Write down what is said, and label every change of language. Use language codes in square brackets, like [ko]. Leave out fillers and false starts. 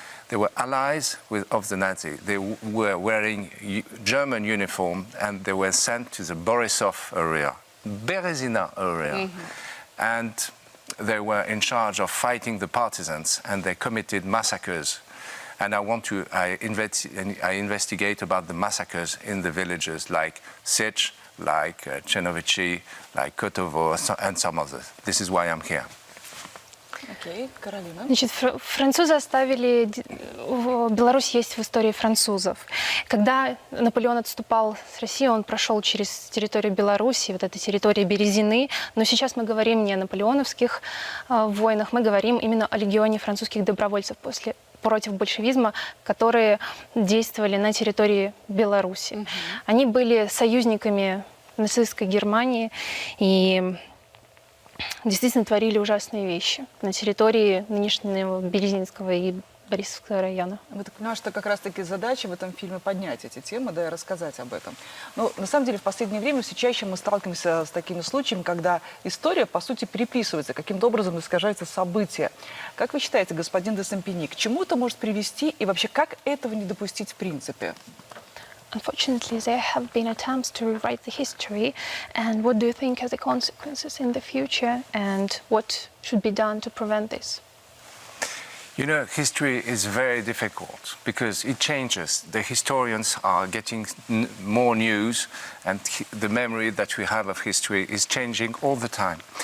[en] They were allies of the Nazis. They were wearing German uniform, and they were sent to the Borisov area, Berezina area, and they were in charge of fighting the partisans, and they committed massacres. And I investigate about the massacres in the villages like Serž, like Czernovici, like Kotovo, and some others. This is why I'm here. [ru] Окей, Каролина. Значит, французы оставили... Беларусь есть в истории французов. Когда Наполеон отступал с России, он прошел через территорию Беларуси, вот эта территория Березины. Но сейчас мы говорим не о наполеоновских войнах, мы говорим именно о легионе французских добровольцев против большевизма, которые действовали на территории Беларуси. Они были союзниками нацистской Германии и действительно творили ужасные вещи на территории нынешнего Березинского и Борисовского района. Я так понимаю, что как раз-таки задача в этом фильме поднять эти темы, да, и рассказать об этом. Но на самом деле в последнее время все чаще мы сталкиваемся с такими случаями, когда история, по сути, переписывается, каким-то образом искажаются события. Как вы считаете, господин де Сампиньи, к чему это может привести и вообще как этого не допустить в принципе? [en] unfortunately, there have been attempts to rewrite the history. And what do you think are the consequences in the future, and what should be done to prevent this? You know, history is very difficult because it changes. The historians are getting more news, and the memory that we have of history is changing all the time.